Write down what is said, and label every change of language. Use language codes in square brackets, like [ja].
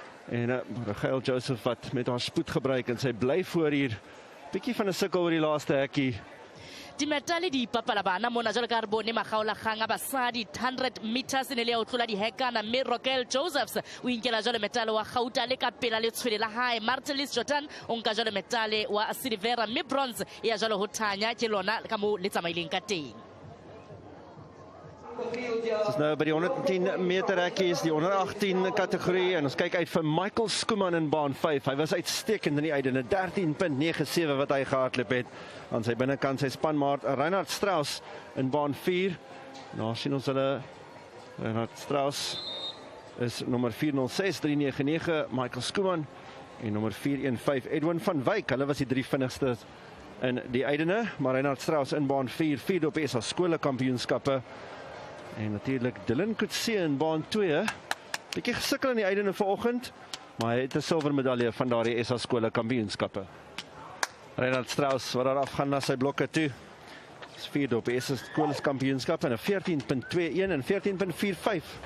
[af] En Rochelle Josephs wat met haar spoed gebruik, en sy bly voor hier. Bietjie van 'n sukkel oor die laaste hekkie. [st] Di metale di papala bana mona jwalo ka re bone makgaolakgang a basadi 100 meters ne le ya o tlola di hekana mme Rochelle Josephs o inkela jwalo metale wa Gauta le ka pela le tshwele la hae. Martelis Jordan o nka jwalo metale wa silver mme bronze ya jwalo ho Tanya ke lona ka mo le tsamaileng ka teng. [af] Dit is nou by die 110 meter hekkies, die onder 18 kategorie, en ons kyk uit vir Michael Schoeman in baan 5. Hy was uitstekend in die einde, 13.97 wat hy gehardloop het. Aan sy binnekant sy spanmaat Reinhard Strauss in baan 4. Nou sien ons hulle, Reinhard Strauss is nommer 406.399, Michael Schoeman, en nommer 415 Edwin van Wyk. Hulle was die drie vinnigste in die einde, maar Reinhard Strauss in baan 4, vierde op SA skole-kampioenskappe. En natuurlijk Dylan Coetzee in baan 2. Bietjie gesukkel in die einde vanoggend, maar hy het 'n silwer medalje van daardie SA skole-kampioenskappe. Reinhard Strauss wat daar afgaan na sy blokke toe. Is vierde op die SA skole-kampioenskappe en 'n 14.21 en 14.45.